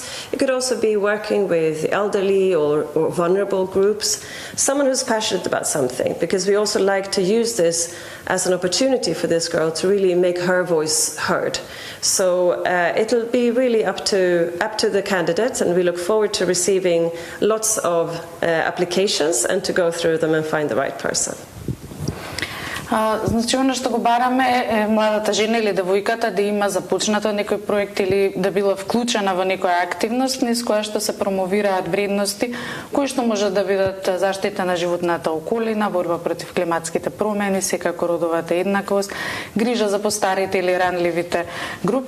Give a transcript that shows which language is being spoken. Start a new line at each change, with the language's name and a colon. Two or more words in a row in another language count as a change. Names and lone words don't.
English: It could also be working with elderly or vulnerable groups, someone who's passionate about something, because we also like to use this as an opportunity for this girl to really make her voice heard. So it'll be really up to the candidates, and we look forward to receiving lots of applications and to go through them and find the right person.
Macedonian: Значи, оно што го бараме е младата жена или девојката да има започнато некој проект или да била вклучена во некоја активност низ која што се промовираат вредности кои што може да бидат заштита на животната околина, борба против климатските промени, секако родовата еднаквост, грижа за постарите или ранливите групи.